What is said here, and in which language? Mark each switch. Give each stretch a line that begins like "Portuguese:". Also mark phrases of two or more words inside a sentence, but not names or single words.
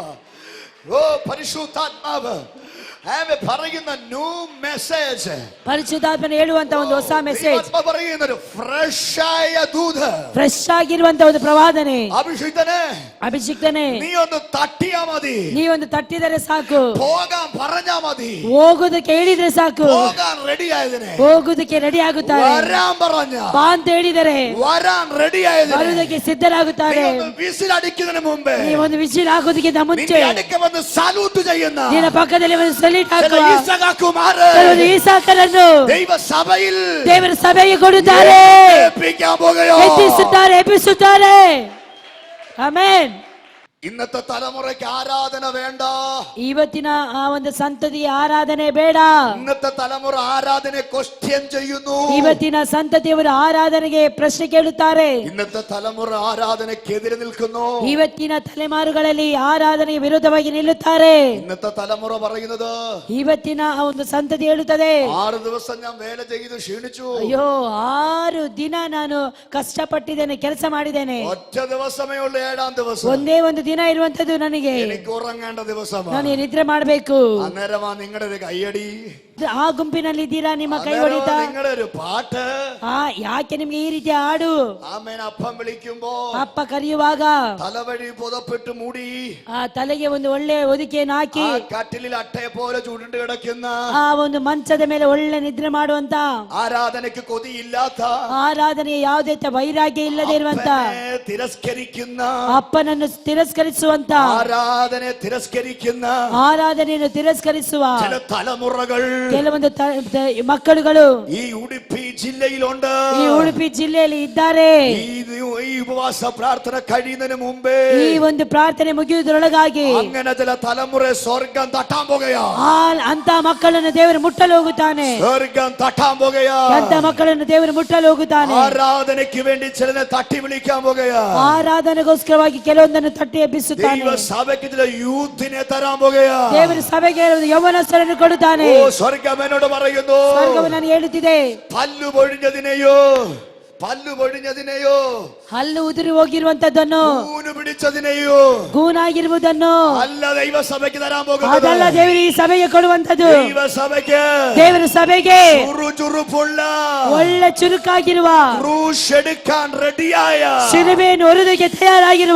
Malayalam: ഓ പരിശുദ്ധാത്മാവ് ആമേ പറയുന്ന
English: new message,
Kannada: ಪರಿಶುದ್ಧಾತ್ಮನ ಹೇಳುವಂತ ಒಂದು ಹೊಸ ಮೆಸೇಜ್,
Malayalam: പറയുന്ന ഒരു ഫ്രഷ് ആയ ദൂത്,
Kannada: ಫ್ರೆಶ್ ಆಗಿರುವಂತ ಒಂದು ಪ್ರವಾದನೆ.
Malayalam: അഭിഷിക്തനെ,
Kannada: ಅಭಿಷಿಕ್ತನೇ,
Malayalam: നീ ഒന്ന് തട്ടിയാ മതി,
Kannada: ನೀವೊಂದು ತಟ್ಟಿದರೆ ಸಾಕು,
Malayalam: പോകാൻ പറഞ്ഞാ മതി,
Kannada: ಹೋಗುದಕ್ಕೆ ಹೇಳಿದ್ರೆ ಸಾಕು,
Malayalam: പോകാൻ റെഡി ആയതിനെ,
Kannada: ಹೋಗುದಕ್ಕೆ ರೆಡಿ ಆಗುತ್ತಾರೆ.
Malayalam: വരാൻ പറഞ്ഞ
Kannada: ಬಾ ಅಂತ ಹೇಳಿದರೆ
Malayalam: വരാൻ റെഡി ആയതിനെ,
Kannada: ಬರುವುದಕ್ಕೆ ಸಿದ್ಧರಾಗುತ್ತಾರೆ.
Malayalam: വിസിൽ അടിക്കുന്നതിന് മുമ്പേ
Kannada: ನೀವೊಂದು ವಿಸಿಲ್ ಹಾಕೋದಕ್ಕಿಂತ ಮುಂಚೆ
Malayalam: നിന്റെ അടുക്ക വന്ന് സല്യൂട്ട് ചെയ്യുന്ന
Kannada: ನಿನ್ನ ಪಕ್ಕದಲ್ಲಿ ಒಂದು ಸಲೀಟ್ ಹಾಕುವ
Malayalam: ഇസഹാക്കുമാരെ
Kannada: ಕೆಲವರು ಈಸಾಕರನ್ನು
Malayalam: ദൈവ സഭയിൽ
Kannada: ದೇವರ ಸಭೆಗೆ ಕೊಡುತ್ತಾರೆ,
Malayalam: എത്തിക്കാൻ പോകുകയോ.
Kannada: ಎಬ್ಬಿಸುತ್ತಾರೆ. ಆಮೆನ್.
Malayalam: ഇന്നത്തെ തലമുറയ്ക്ക് ആരാധന വേണ്ട.
Kannada: ಇವತ್ತಿನ ಆ ಒಂದು ಸಂತತಿ ಆರಾಧನೆ ಬೇಡ.
Malayalam: ഇന്നത്തെ തലമുറ ആരാധನೆ ക്വസ്റ്റ്യൻ ചെയ്യുന്നു.
Kannada: ಇವತ್ತಿನ ಸಂತತಿಯವರು ಆರಾಧನೆಗೆ ಪ್ರಶ್ನೆ ಕೇಳುತ್ತಾರೆ.
Malayalam: ഇന്നത്തെ തലമുറ ആരാധനയ്ക്കെതിരെ നിൽക്കുന്നു.
Kannada: ಇವತ್ತಿನ ತಲೆಮಾರುಗಳಲ್ಲಿ ಆರಾಧನೆಗೆ ವಿರುದ್ಧವಾಗಿ ನಿಲ್ಲುತ್ತಾರೆ.
Malayalam: ഇന്നത്തെ തലമുറ പറയുന്നത്,
Kannada: ಇವತ್ತಿನ ಆ ಒಂದು ಸಂತತಿ ಹೇಳುತ್ತದೆ,
Malayalam: 6 ദിവസം ഞാൻ വേല ചെയ്തു ക്ഷീണിച്ചു.
Kannada: ಅಯ್ಯೋ 6 ದಿನ ನಾನು ಕಷ್ಟಪಟ್ಟಿದ್ದೇನೆ, ಕೆಲಸ ಮಾಡಿದ್ದೇನೆ.
Malayalam: ഒറ്റ ദിവസമേ ഉള്ളൂ, 7ാം ദിവസം
Kannada: ಒಂದೇ ಒಂದು ದಿನ ಇರುವಂತದ್ದು ನನಗೆ.
Malayalam: എനിക്ക് ഉറങ്ങേണ്ട ദിവസമാണ്.
Kannada: ನಾನು ನಿದ್ರೆ ಮಾಡಬೇಕು.
Malayalam: അന്നേരമാ നിങ്ങളുടെ ഒരു കയ്യടി,
Kannada: ಆ ಗುಂಪಿನಲ್ಲಿ ಇದ್ದೀರಾ, ನಿಮ್ಮ ಕೈ ಹೊಡಿತಾ,
Malayalam: നിങ്ങളുടെ ഒരു പാട്ട്.
Kannada: ಯಾಕೆ ನಿಮ್ಗೆ ಈ ರೀತಿ ಹಾಡು?
Malayalam: ആമേൻ. അപ്പം വിളിക്കുമ്പോ
Kannada: ಅಪ್ಪ ಕರೆಯುವಾಗ
Malayalam: തലവഴി പുതപ്പിട്ട് മൂടി,
Kannada: ಆ ತಲೆಗೆ ಒಂದು ಒಳ್ಳೆ ಹೊದಿಕೆಯನ್ನು ಹಾಕಿ,
Malayalam: ആ കട്ടിലിൽ അട്ടയെ പോലെ ചുരുണ്ട് കിടക്കുന്ന,
Kannada: ಆ ಒಂದು ಮಂಚದ ಮೇಲೆ ಒಳ್ಳೆ ನಿದ್ರೆ ಮಾಡುವಂತ,
Malayalam: ആരാധനയ്ക്ക് കൊതിയില്ലാത്ത,
Kannada: ಆರಾಧನೆಗೆ ಯಾವುದೇ ವೈರಾಗ್ಯ ಇಲ್ಲದೆ ಇರುವಂತ,
Malayalam: അപ്പനെ തിരസ്കരിക്കുന്ന,
Kannada: ಅಪ್ಪನನ್ನು ತಿರಸ್ಕರಿಸುವಂತ,
Malayalam: ആരാധനെ തിരസ്കരിക്കുന്ന
Kannada: ಆರಾಧನೆಯನ್ನು ತಿರಸ್ಕರಿಸುವ
Malayalam: ചില തലമുറകൾ
Kannada: ಕೆಲವೊಂದು ಮಕ್ಕಳುಗಳು
Malayalam: ഈ ഉടുപ്പി ജില്ലയിലുണ്ട്.
Kannada: ಈ ಉಡುಪಿ ಜಿಲ್ಲೆಯಲ್ಲಿ ಇದ್ದಾರೆ.
Malayalam: ഈ ഉപവാസ പ്രാർത്ഥന കഴിയുന്നതിന് മുമ്പേ
Kannada: ಈ ಒಂದು ಪ್ರಾರ್ಥನೆ ಮುಗಿಯುವುದರೊಳಗಾಗಿ
Malayalam: അങ്ങനെ ചില തലമുറ സ്വർഗം തട്ടാൻ പോകുകയാ.
Kannada: ಅಂತ ಮಕ್ಕಳನ್ನು ದೇವರು ಮುಟ್ಟಲು ಹೋಗುತ್ತಾನೆ.
Malayalam: സ്വർഗം തട്ടാൻ പോകുകയാ.
Kannada: ಅಂತ ಮಕ್ಕಳನ್ನು ದೇವರು ಮುಟ್ಟಲು ಹೋಗುತ್ತಾನೆ.
Malayalam: ആരാധനയ്ക്ക് വേണ്ടി ചിലനെ തട്ടി വിളിക്കാൻ പോകുകയാ.
Kannada: ಆರಾಧನೆಗೋಸ್ಕರವಾಗಿ ಕೆಲವೊಂದನ್ನು ತಟ್ಟಿ ಎಬ್ಬಿಸುತ್ತಾನೆ.
Malayalam: ദൈവ സഭയ്ക്ക് ചില യൂത്തിനെ തരാൻ പോകുകയാ.
Kannada: ದೇವರು ಸಭೆಗೆ ಯೌವನಸ್ಥರನ್ನು ಕೊಡುತ್ತಾನೆ.
Malayalam: സ്വർഗം എന്നോട് പറയുന്നു,
Kannada: ಸ್ವರ್ಗವು ನಾನು ಹೇಳುತ್ತಿದೆ,
Malayalam: പല്ലു പൊഴിഞ്ഞതിനെയോ
Kannada: ಹಲ್ಲು ಉದುರಿ ಹೋಗಿರುವಂತದ್ದನ್ನು,
Malayalam: ഊന് പിടിച്ചതിനെയോ
Kannada: ಗೂನಾಗಿರುವುದನ್ನು
Malayalam: അല്ല ദൈവസഭയ്ക്ക് തരാൻ പോകുന്നത്.
Kannada: ಅದಲ್ಲ ದೇವರು ಈ ಸಭೆಗೆ ಕೊಡುವಂತದ್ದು.
Malayalam: ദൈവസഭയ്ക്ക്
Kannada: ದೇವರ ಸಭೆಗೆ
Malayalam: ചുറുചുറുപ്പുള്ള,
Kannada: ಒಳ್ಳೆ ಚುರುಕಾಗಿರುವ,
Malayalam: ക്രൂശ് എടുക്കാൻ റെഡിയായ,
Kannada: ಶಿಲುಬೆಯನ್ನು ಹೊರುವುದಕ್ಕೆ ತಯಾರಾಗಿರುವ